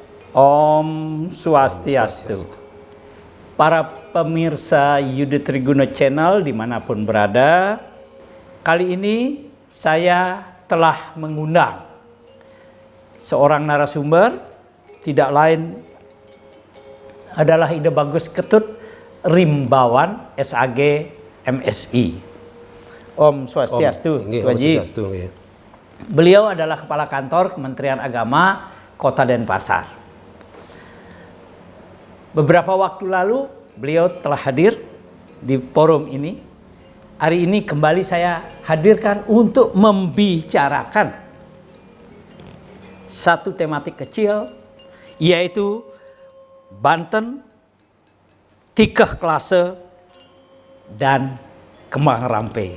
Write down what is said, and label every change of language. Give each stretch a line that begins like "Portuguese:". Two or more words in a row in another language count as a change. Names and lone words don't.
Balinese: Om Swastiastu.
Indonesian: Para pemirsa Yuda Triguna Channel dimanapun berada, kali ini saya telah mengundang seorang narasumber, tidak lain adalah Ide Bagus Ketut Rimbawan SAG MSI.
Balinese: Om Swastiastu, Om Haji. Swastiastu,
Indonesian: ya. Beliau adalah Kepala Kantor Kementerian Agama Kota Denpasar. Beberapa waktu lalu beliau telah hadir di forum ini. Hari ini kembali saya hadirkan untuk membicarakan satu tematik kecil, yaitu Banten, Tikeh Klase, dan Kembang Rampe.